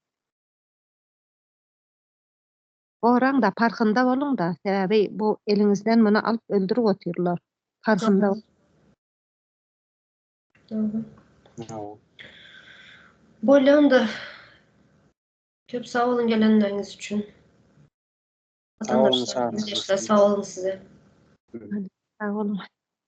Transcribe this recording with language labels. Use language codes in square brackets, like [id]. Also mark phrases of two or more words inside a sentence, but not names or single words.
[tk] Oraň da farkynda bolun da, sebäbi bu eliňizden muny alyp öldürip oturýarlar. Farkynda. Bolýan da köp sağ olun gelenleriniz için. Vatandaşlar, sağ olun size. Sağ olun.